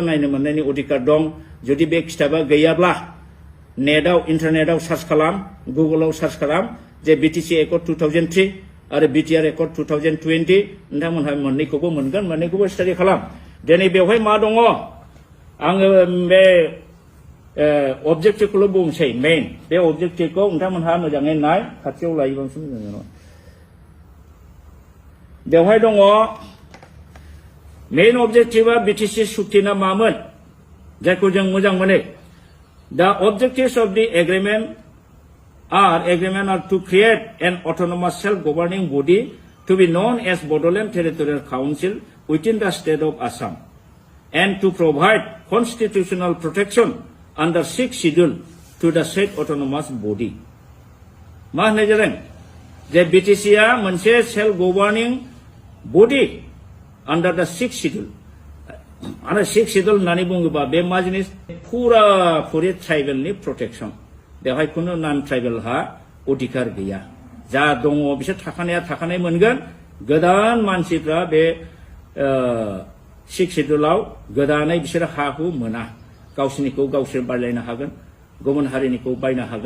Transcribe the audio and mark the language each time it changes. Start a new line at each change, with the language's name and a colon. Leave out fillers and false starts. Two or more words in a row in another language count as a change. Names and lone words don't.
Bodo: नायनो मोननायनि अधिकार दं जुदि बे खिताबा गैयाब्ला नेटआव इन्टारनेटआव सार्च खालाम गुगोलाव सार्च खालाम जे BTC एकर्ड 2003 आरो BTR एकर्ड 2020 नोंथांमोनहा मोननैखौबो मोनगोन मोननैखौबो स्टाडि खालाम दिनै बेवहाय मा दङ आङो बे अबजेक्टिभखौल' बुंसै मेइन बे अबजेक्टिभखौ नोंथांमोनहा मोजाङै नाय खाथियाव लायोबासो मोजां जागोन बेवहाय दङ मेइन अबजेक्टिभआ BTC सुक्तिना मामोन जायखौ जों मोजां मोनो
English: The objectives of the agreement are to create an autonomous self-governing body to be known as Bodoland Territorial Council within the state of Assam and to provide constitutional protection under 6th schedule to the state autonomous body.
Bodo: मा होननाय जादों जे BTCआ मोनसे
English: self-governing body under the 6th schedule
Bodo: आरो 6th schedule होननानै बुङोबा बे मा जिनिस पुरा पुरि ट्राइबेलनि प्रटेक्शन बेवहाय खुनु नन ट्राइबेलहा अधिकार गैया जा दङ बिसोर थाखानाय मोनगोन गोदान मानसिफ्रा बे 6th scheduleआव गोदानै बिसोर हाखौ मोना गावसिनिखौ गावसोर बायलायनो हागोन गुबुन हारिनिखौ बायनो हागोन